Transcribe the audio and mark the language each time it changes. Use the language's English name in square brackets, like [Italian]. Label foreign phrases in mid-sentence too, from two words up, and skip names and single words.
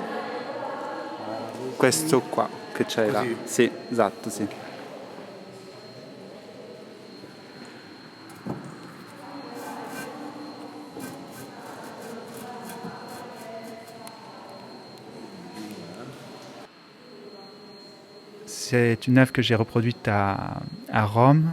[Italian] Questo qua che c'è là. Così? Sì, esatto, sì. [French] C'est une œuvre que j'ai reproduite à Rome